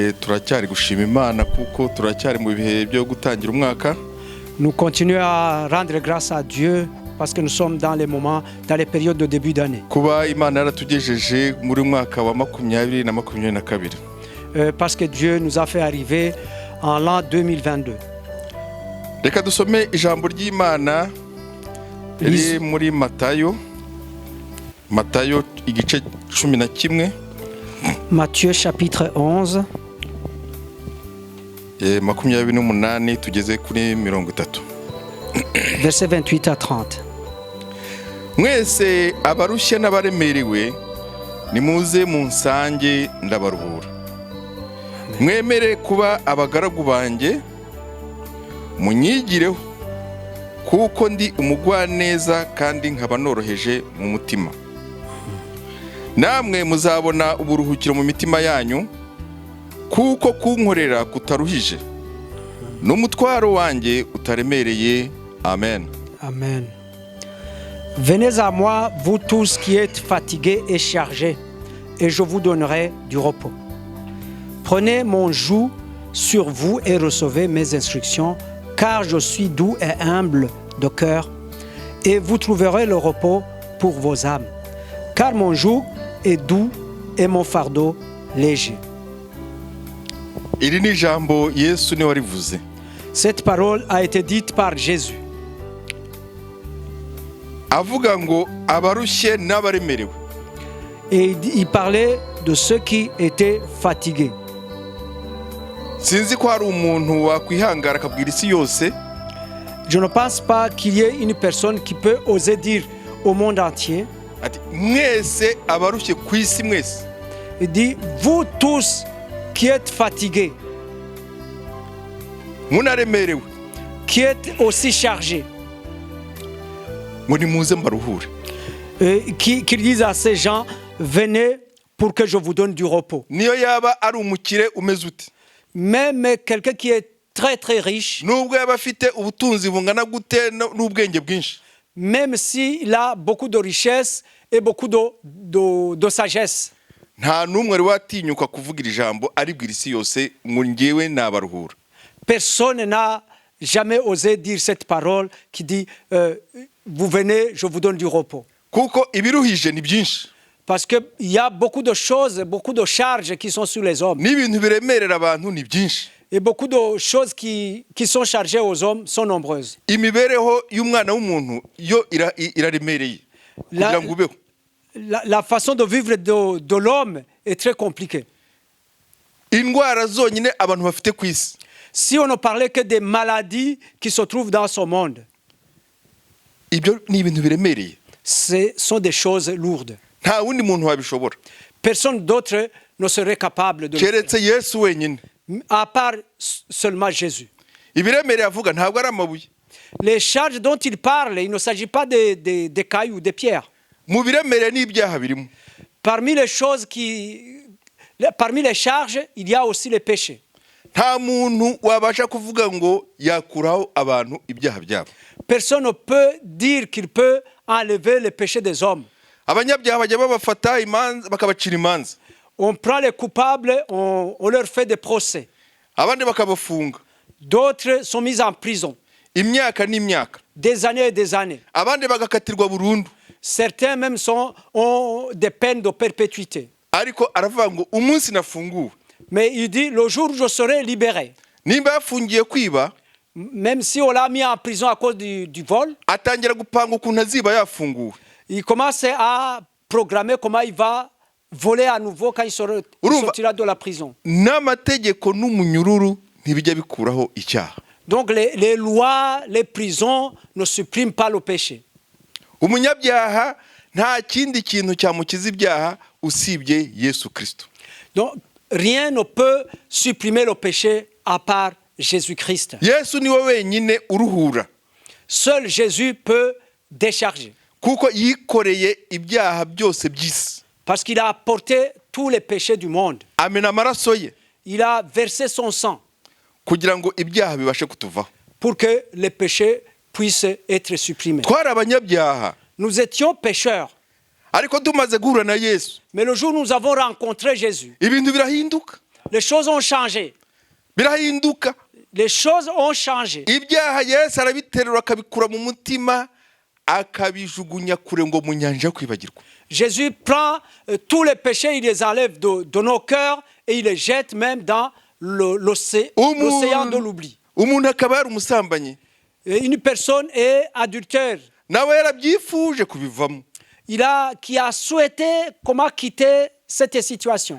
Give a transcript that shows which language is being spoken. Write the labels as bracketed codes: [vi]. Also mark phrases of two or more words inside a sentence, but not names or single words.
[rw] turacyari gushima Imana kuko turacyari mu bihe byo gutangira umwaka. [fr] Nous continuons à rendre grâce à Dieu parce que nous sommes dans les moments, dans les périodes de début d'année. [rw] Kuba Imana yaratugejeje muri mwaka wa 2022. [fr] Parce que Dieu nous a fait arriver en l'an 2022. [rw] Reka dusome ijambo ry'Imana riri muri Matayo igice 11. [fr] Matthieu chapitre 11. [rw] 28 tugeze kuri 30. [fr] Verset 28 à 30. [rw] Mwese abarushye n'abaremerewe nimuze munsange ndabaruhura. Mwemere kuba abagaragu banjye munyigireho kuko ndi umugwaneza kandi nkaba noroheje mu mutima. Namwe muzabona uburuhukiro mu mitima yanyu kuko kunkorera kutaruhije n'umutwaro wanjye utaremereye. Amen. Amen. [fr] Venez à moi, vous tous qui êtes fatigués et chargés, et je vous donnerai du repos. Prenez mon joug sur vous et recevez mes instructions, car je suis doux et humble de cœur, et vous trouverez le repos pour vos âmes. Car mon joug est doux et mon fardeau léger. [rw] Iri ni jambo Yesu ni warivuze. [fr] Cette parole a été dite par Jésus. [rw] Avuga ngo abarushye n'abaremerewe. [fr] Et il parlait de ceux qui étaient fatigués. [rw] Sinzi ko hari umuntu wakwihangara akabwira isi yose. [fr] Je ne pense pas qu'il y ait une personne qui peut oser dire au monde entier. [rw] Ati mwese abarushye ku isi mwese. [fr] Il dit, vous tous qui êtes fatigués, [rw] munaremerewe, [fr] qui êtes aussi chargés, [rw] ngo nimuze mbaruhure. [fr] Qu'il dise à ces gens, venez pour que je vous donne du repos. [rw] Niyo yaba ari umukire umeze ute. [fr] Même quelqu'un qui est très très riche, [rw] nubwo yaba afite ubutunzi bungana gute n'ubwenge bwinshi, [fr] même s'il a beaucoup de richesse et beaucoup de sagesse, [rw] nta numwe ari watinyuka kuvugira ijambo aribwira isi yose ngo ngewe nabaruhura. [fr] Personne n'a jamais osé dire cette parole qui dit vous venez, je vous donne du repos. [rw] Kuko ibiruhije ni byinshi. [fr] Parce qu'il y a beaucoup de choses, beaucoup de charges qui sont sur les hommes. [rw] N'ibintu biremerera abantu ni byinshi. [fr] Et beaucoup de choses qui sont chargées aux hommes sont nombreuses. [rw] Imibereho y'umwana w'umuntu yo iraremereye. Kugira ngo ubeho. [fr] La façon de vivre de l'homme est très compliquée. [rw] Indwara zonyine abantu bafite ku isi. [fr] Si on ne parlait que des maladies qui se trouvent dans ce monde, [rw] ibyo ni ibintu biremereye. [fr] Ce sont des choses lourdes. [rw] Nta wundi muntu wabishobora. [fr] Personne d'autre ne serait capable de le [rw] keretse Yesu wenyine. [fr] À part seulement Jésus. [rw] Ibiremereye avuga ntabwo ari amabuye. [fr] Les charges dont il parle, il ne s'agit pas des cailloux, des pierres. [rw] Mu biremereye n'ibyaha birimo. [fr] Parmi les charges, il y a aussi les péchés. [rw] Nta muntu wabasha kuvuga ngo yakuraho abantu ibyaha byabo. [fr] Personne ne peut dire qu'il peut enlever les péchés des hommes. [rw] Abanyabyaha bajya babafata imanza bakabacira imanza. [fr] On prend les coupables, on leur fait des procès. [rw] Abandi bakabafunga. [fr] D'autres sont mis en prison. [rw] Imyaka n'imyaka. [fr] Des années et des années. [rw] Abandi bagakatirwa burundu. [fr] Certains même ont des peines de perpétuité. [rw] Ariko aravuga ngo umunsi nafunguwe. [fr] Mais il dit le jour où je serai libéré. [rw] Nimba yafungiye kwiba, [fr] même si on l'a mis en prison à cause du vol, [rw] atangira gupanga ukuntu aziba yafunguwe. [fr] Il commence à programmer comment il va voler à nouveau quand il sortira de la prison. [rw] N'amategeko n'umunyururu ntibijya bikuraho icyaha. [fr] Donc les lois, les prisons ne suppriment pas le péché. [rw] Umunyabyaha nta kindi kintu cyamukiza ibyaha usibye Yesu Kristo. [fr] Donc rien ne peut supprimer le péché à part Jésus-Christ. [rw] Yesu niwe wenyine uruhura. [fr] Seul Jésus peut décharger. [rw] Kuko yikoreye ibyaha byose by'isi. [fr] Parce qu'il a porté tous les péchés du monde. [rw] Amena amaraso ye. [fr] Il a versé son sang. [rw] Kugira ngo ibyaha bibashe kutuvaho. [fr] Pour que les péchés puissent être supprimés. [rw] Twari abanyabyaha. [fr] Nous étions pécheurs. [rw] Ariko tumaze guhura na Yesu. [fr] Mais le jour où nous avons rencontré Jésus, [rw] ibintu birahinduka. [fr] Les choses ont changé. [rw] birahinduka. [fr] Les choses ont changé. [rw] Ibyaha Yesu arabiterura akabikura mu mutima akabijugunya kure ngo mu nyanja yo kwibagirwa. [fr] Jésus prend tous les péchés, il les enlève de nos cœurs et il les jette même dans l'océan de l'oubli. [rw] Umuntu akaba yari umusambanyi. [fr] Une personne est adultère. [rw] Nawe yarabyifuje kubivamo. [fr] Qui a souhaité comment quitter cette situation.